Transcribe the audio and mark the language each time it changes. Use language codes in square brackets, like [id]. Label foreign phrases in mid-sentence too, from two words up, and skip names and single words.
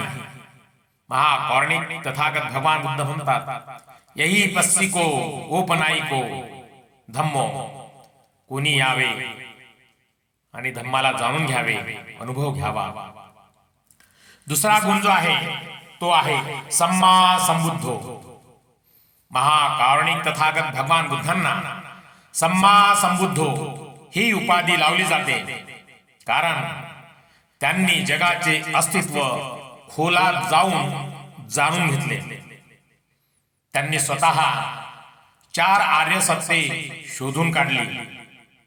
[mr] महाकारुणिक तथागत भगवान बुद्ध म्हणतात, [pi] यही पस्सिको ओपनाईको धम्मो. [mr] कोणी यावे आणि धम्माला जाणून घ्यावे, अनुभव घ्यावा. दुसरा गुण जो आहे तो आहे [pi] सम्मा संबुद्धो. [mr] महाकारुणिक तथागत भगवान बुद्धांना [pi] सम्मा संबुद्धो [mr] ही उपाधी लावली जाते, कारण त्यांनी जगाचे अस्तित्व खोलात जाऊन जाणून घेतले. त्यांनी स्वतः 4 आर्य सत्ये शोधून काढली.